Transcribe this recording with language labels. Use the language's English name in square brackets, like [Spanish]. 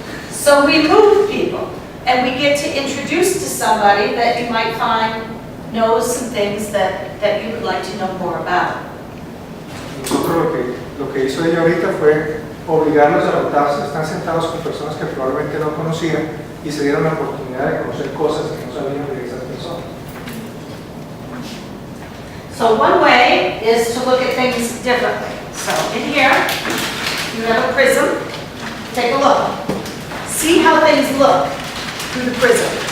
[English] So we move people, and we get to introduce to somebody that you might find knows some things that you would like to know more about. [Spanish] Nosotros lo que hizo ella ahorita fue obligarlos a rotarse. Están sentados con personas que probablemente no conocían y se dieron la oportunidad de conocer cosas que no sabían de esas personas. [English] So one way is to look at things differently. So in here, you have a prism. Take a look. See how things look through the prism.